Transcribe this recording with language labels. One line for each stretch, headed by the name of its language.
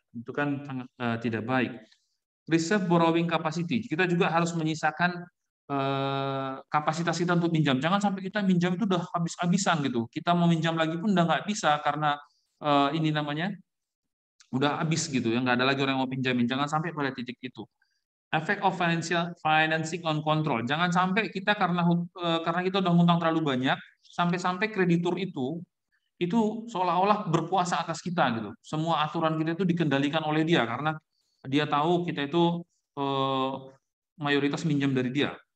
Indonesian: Itu kan sangat tidak baik.
English: Reserve borrowing capacity,
Indonesian: kita juga harus menyisakan kapasitas kita untuk minjam. Jangan sampai kita minjam itu udah habis-habisan gitu. Kita mau minjam lagi pun udah nggak bisa karena ini namanya udah habis gitu, ya, nggak ada lagi orang yang mau pinjamin. Jangan sampai pada titik itu.
English: Effect of financing on control.
Indonesian: Jangan sampai kita karena kita udah ngutang terlalu banyak, sampai-sampai kreditur itu seolah-olah berkuasa atas kita gitu. Semua aturan kita itu dikendalikan oleh dia karena dia tahu kita itu mayoritas minjam dari dia.